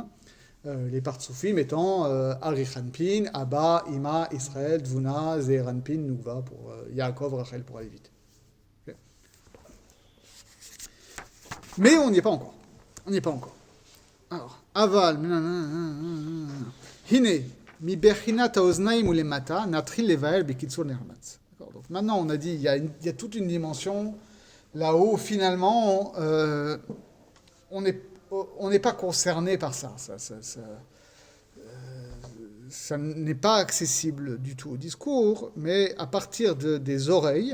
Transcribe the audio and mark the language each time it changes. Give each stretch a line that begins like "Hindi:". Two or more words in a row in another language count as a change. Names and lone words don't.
French: Les Partsufim étant Arichanpin, Abba, Ima, Israël, Dvuna, Zeranpin, Nukva pour Yaakov, Rachel pour aller vite. Okay. Mais on n'y est pas encore. On n'y est pas encore. Alors,
Hebrew: אבל, הנה, מי בחינת האוזניים ולמטה, נטריל לבאל בקיצור נמרץ.
French: Donc maintenant, on a dit, il y a toute une dimension là-haut, finalement, on n'est pas concerné par ça. Ça n'est pas accessible du tout au discours, mais à partir des oreilles.